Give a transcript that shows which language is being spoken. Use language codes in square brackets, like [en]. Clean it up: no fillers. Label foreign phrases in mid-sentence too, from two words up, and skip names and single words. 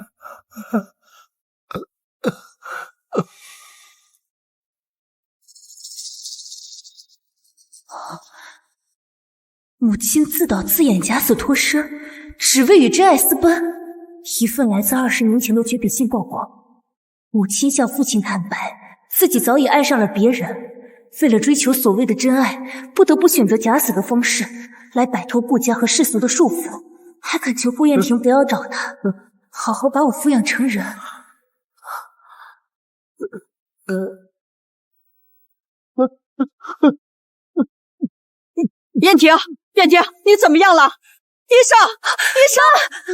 [zh] 母親自导自演假死脱尸，只為與真愛私奔。一份來自20年前的絕筆信曝光，母親向父親坦白，自己早已愛上了別人，為了追求所謂的真愛，不得不選擇假死的方式來擺脫顧家和世俗的束縛，還懇求顧燕婷不要找他，好好把我撫養成人。燕婷，燕婷，你怎麼樣了？医生，医生，